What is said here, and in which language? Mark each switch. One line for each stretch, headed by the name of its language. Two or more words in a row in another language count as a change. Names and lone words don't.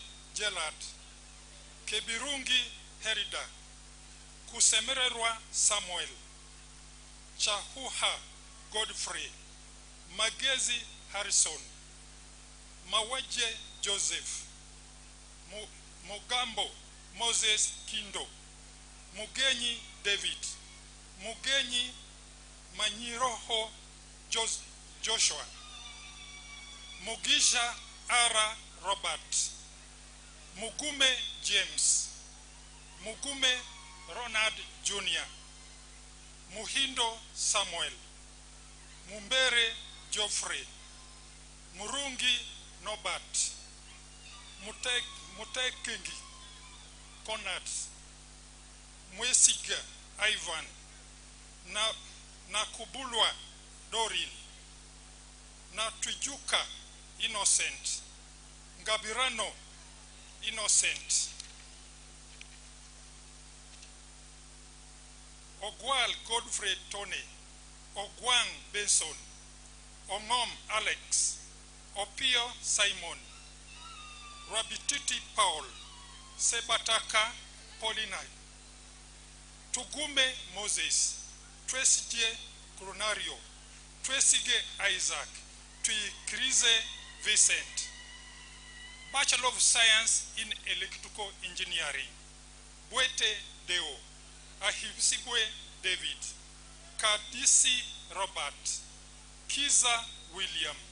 English: Gerard, Kebirungi Herida, Kusemererwa Samuel, Chahuha Godfrey, Magezi Harrison, Mawaje Joseph, Mugambo Moses Kindo, Mugenyi David, Mugenyi Manyiroho Joshua, Mugisha Ara Robert, Mugume James, Mugume Ronald Jr., Muhindo Samuel, Mumbere Geoffrey, Murungi Norbert, Mutekingi Conrad, Mwesiga Ivan, Nakubulwa Dorin, Natwijuka Innocent, Ngabirano Innocent, Ogwal Godfrey Tony, Ogwang Benson, Ongom Alex, Opio Simon, Rabititi Paul, Sebataka Paulina, Tugume Moses, Twesige Coronario, Twesige Isaac, Tuikrize Vincent, Bachelor of Science in Electrical Engineering, Bwete Deo, Ahibsibwe David, Kadisi Robert, Kiza William,